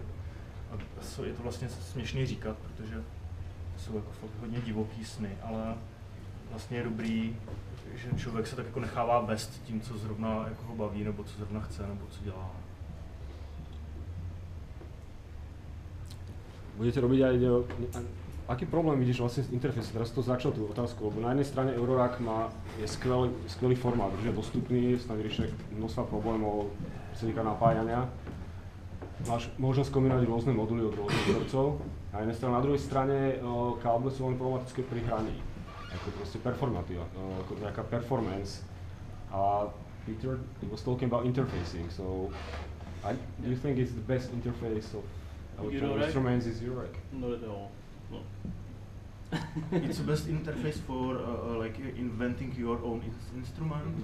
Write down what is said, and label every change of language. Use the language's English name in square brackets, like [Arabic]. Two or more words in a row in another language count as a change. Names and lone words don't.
[Czech] A je to vlastně směšný říkat, protože jsou jako fakt hodně divoký sny, ale vlastně je dobrý, že člověk se tak jako nechává vést tím, co zrovna jako ho baví, nebo co zrovna chce, nebo co dělá. [Slovak] Budete robiť aj, aký problém vidíš vlastne s interfejsom? Teraz to začal tú otázku, lebo na jednej strane Eurorack je skvelý formát, že je dostupný, snad rieši množstva problémov, čo sa týka napájania. Máš možnosť kombinovať rôzne moduly od rôznych výrobcov. Na jednej strane, na druhej strane káble sú veľmi problematické pri hraní. Ako proste performatíva, ako nejaká performance. [English] A Peter was talking about interfacing, so do you think it's the best interface of electronic instruments is Eurorack? Not at all. No. It's the best interface for like inventing your own instrument.